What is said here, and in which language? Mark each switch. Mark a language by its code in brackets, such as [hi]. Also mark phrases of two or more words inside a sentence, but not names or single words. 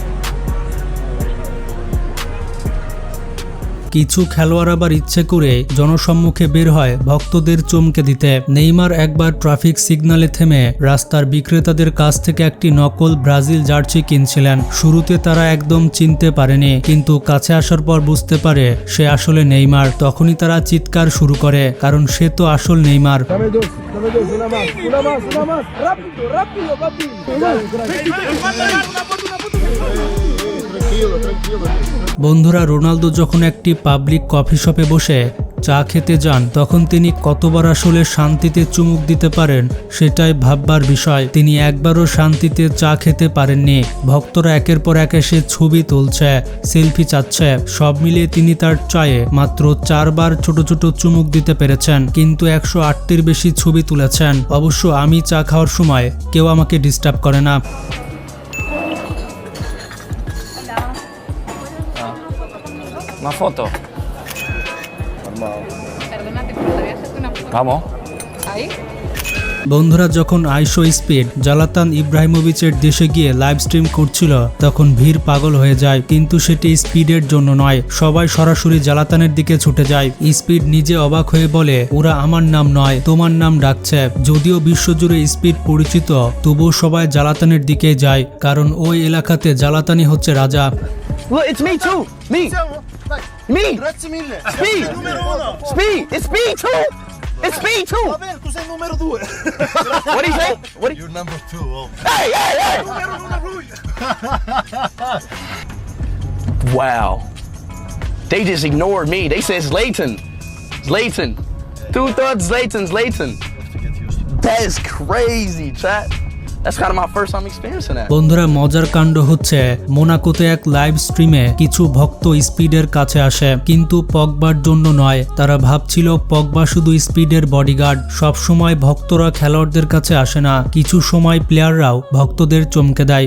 [bn] কিছু খেলোয়াড় আবার ইচ্ছে করে জনসম্মুখে বের হয় ভক্তদের চমকে দিতে। নেইমার একবার ট্রাফিক সিগন্যালে থেমে রাস্তার বিক্রেতাদের কাছ থেকে একটি নকল ব্রাজিল জার্সি কিনছিলেন। শুরুতে তারা একদম চিনতে পারেনি, কিন্তু কাছে আসার পর বুঝতে পারে সে আসলে নেইমার। তখনই তারা চিৎকার শুরু করে, কারণ সে তো আসল নেইমার। [es] Dame dos, una más, una más, una más. Rápido, rápido, papi. [bn] বন্ধুরা, রোনালদো যখন একটি পাবলিক কফি শপে বসে চা খেতে যান, তখন তিনি কতবার আসলে শান্তিতে চুমুক দিতে পারেন সেটাই ভাববার বিষয়। তিনি একবারও শান্তিতে চা খেতে পারেননি। ভক্তরা একের পর এক এসে ছবি তুলছে, সেলফি চাচ্ছে। সব মিলিয়ে তিনি তার চায়ে মাত্র 4 বার ছোট ছোট চুমুক দিতে পেরেছেন, কিন্তু 108টির বেশি ছবি তুলেছেন। অবশ্য আমি চা খাওয়ার সময় কেউ আমাকে ডিস্টার্ব করে না। [es] Una foto. Perdónate, pero te voy a hacerte una foto. Vamos. Ahí. [bn] বন্ধুরা, যখন আইশো স্পিড জালাতান ইব্রাহিমোভিচের দেশে গিয়ে লাইভ স্ট্রিম করছিল, তখন ভিড় পাগল হয়ে যায়। কিন্তু সেটি স্পিডের জন্য নয়, সবাই সরাসরি জালাতানের দিকে ছুটে যায়। স্পিড নিজে অবাক হয়ে বলে, ওরা আমার নাম নয়, তোমার নাম ডাকছে। যদিও বিশ্বজুড়ে স্পিড পরিচিত, তবুও সবাই জালাতানের দিকে যায়, কারণ ওই এলাকাতে জালাতানি হচ্ছে রাজা। [en] Look, it's me too. Me. Me. Speed. Speed. It's speed too. It's speed too. [it] Tu sei numero 2. [en] What do you say? What do you... You're number 2. Oh. Hey, hey, hey. Wow. They just ignored me. They said Zlatan. Zlatan. Two thoughts Zlatan. Zlatan. That is crazy, chat. That's kind of my first time experiencing that. [bn] বন্ধুরা, মজার কাণ্ড হচ্ছে মোনাকোতে এক লাইভ স্ট্রিমে কিছু ভক্ত স্পিডের কাছে আসে, কিন্তু পগবার জন্য নয়। তারা ভাবছিল পগবা শুধু স্পিডের বডিগার্ড। সব সময় ভক্তরা খেলোয়াড়দের কাছে আসে না, কিছু সময় প্লেয়াররাও ভক্তদের চমকে দেয়।